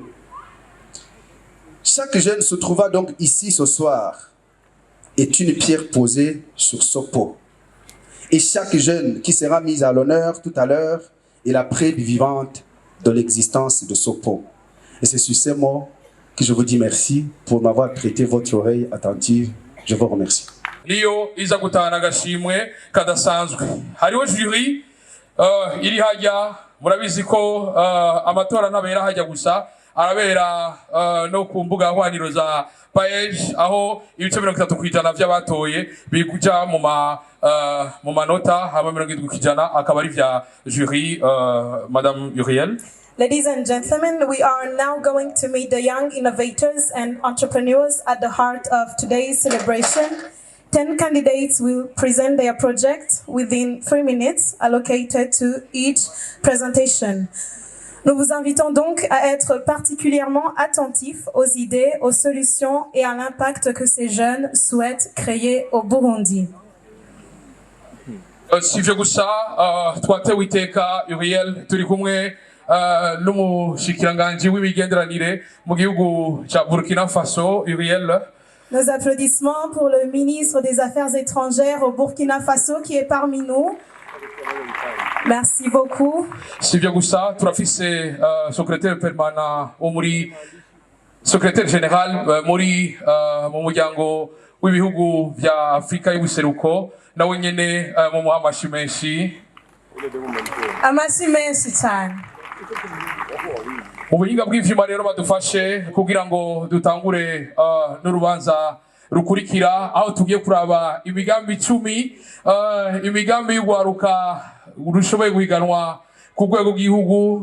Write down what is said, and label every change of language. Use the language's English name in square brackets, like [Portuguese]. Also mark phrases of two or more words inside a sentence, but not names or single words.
[French] Chaque jeune se trouva donc ici ce soir est une pierre posée sur ce pot. Et chaque jeune qui sera mis à l'honneur tout à l'heure est la preuve vivante de l'existence de ce pot. Et c'est sur ces mots que je vous dis merci pour m'avoir prêté votre oreille attentive. Je vous remercie. [Rundi] Liyo iza gutahana agashimwe kadasanzwe. Hariho jury iri hajya, murabizi ko amatora ntabera hajya gusa, arabera no ku mbuga nkoranyambaga za PAEJ, aho ibice 30% by'abatoye bikuja mu manota hama 70% akaba ari vya jury. Madame Uriel. [English] Ladies and gentlemen, we are now going to meet the young innovators and entrepreneurs at the heart of today's celebration. 10 candidates will present their project within 3 minutes allocated to each presentation. [French] Nous vous invitons donc à être particulièrement attentifs aux idées, aux solutions et à l'impact que ces jeunes souhaitent créer au Burundi. [Rundi] Sivyo gusa twatewe iteka Uriel turi kumwe n'umushikiranganji w'imigenderanire mu gihugu ca Burkina Faso. Uriel. [French] Nos applaudissements pour le ministre des Affaires étrangères au Burkina Faso qui est parmi nous. Merci beaucoup. [Rundi] Sivyo gusa turafise [French] secrétaire permanent secrétaire général [Rundi] muri mu muryango w'ibihugu vya Afrika y'ubuseruko nawe nyene mu muhamashi menshi. Amashi menshi cyane. Ubuhinga bw'ivyuma rero badufashe kugira ngo dutangure n'urubanza rukurikira aho tugiye kuraba imigambi 10 imigambi y'ugwaruka urushoboye guhiganwa ku rwego rw'igihugu.